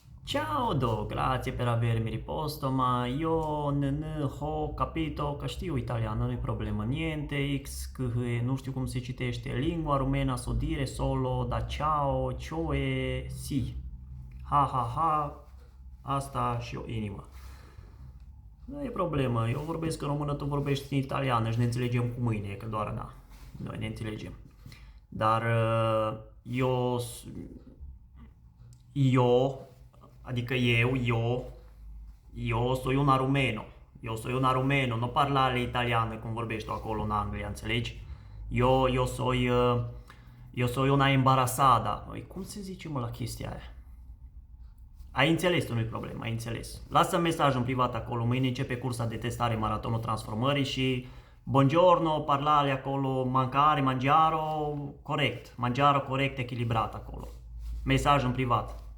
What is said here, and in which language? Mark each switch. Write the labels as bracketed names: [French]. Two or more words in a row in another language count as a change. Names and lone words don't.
[Italian] Ciao, grazie per avermi riposto, ma io ho capito [Romanian] că știu italiană, nu-i problemă, niente, nu știu cum se citește, [Italian] lingua rumena so dire solo da ciao, cioè, si, ha, [Romanian] asta și o inimă. Nu e problemă, eu vorbesc în română, tu vorbești în italiană și ne înțelegem cu mâine, că doar noi ne înțelegem. Dar eu, adică eu [Spanish] soy una rumeno. [Romanian] Eu [Spanish] soy una rumeno, [Romanian] nu parlare italiană cum vorbești tu acolo în Anglia, înțelegi? [Spanish] Eu soy una embarazada. [Romanian] Cum se zice, mă, la chestia aia? Ai înțeles tu, nu-i problemă, ai înțeles. Lasă mesaj în privat acolo, mâine începe cursa de testare Maratonul Transformării și buongiorno, parlare acolo, mangiaro corect, echilibrat acolo. Mesaj în privat.